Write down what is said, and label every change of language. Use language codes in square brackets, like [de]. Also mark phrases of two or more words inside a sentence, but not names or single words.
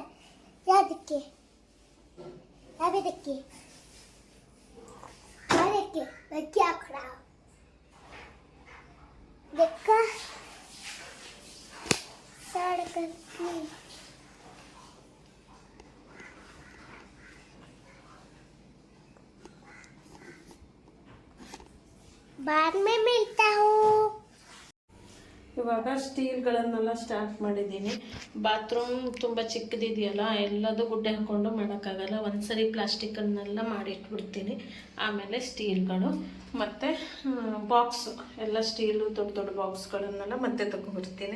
[hi] यह देखिए, यह भी देखिए, यह देखिए मैं क्या खड़ा हूँ, देखा सड़क की। बाद में मिलता हूँ। [kn] ಇವಾಗ ಸ್ಟೀಲ್ಗಳನ್ನೆಲ್ಲ ಸ್ಟಾರ್ಟ್ ಮಾಡಿದ್ದೀನಿ. ಬಾತ್ರೂಮ್ ತುಂಬ ಚಿಕ್ಕದಿದೆಯಲ್ಲ, ಎಲ್ಲದೂ ಗುಡ್ಡೆ ಹಾಕ್ಕೊಂಡು ಮಾಡೋಕ್ಕಾಗಲ್ಲ. ಒಂದ್ಸರಿ ಪ್ಲಾಸ್ಟಿಕನ್ನೆಲ್ಲ ಮಾಡಿಟ್ಬಿಡ್ತೀನಿ. ಆಮೇಲೆ ಸ್ಟೀಲ್ಗಳು ಮತ್ತು ಬಾಕ್ಸು ಎಲ್ಲ ಸ್ಟೀಲು ದೊಡ್ಡ ದೊಡ್ಡ ಬಾಕ್ಸ್ಗಳನ್ನೆಲ್ಲ ಮತ್ತೆ ತಗೊಂಡ್ಬರ್ತೀನಿ.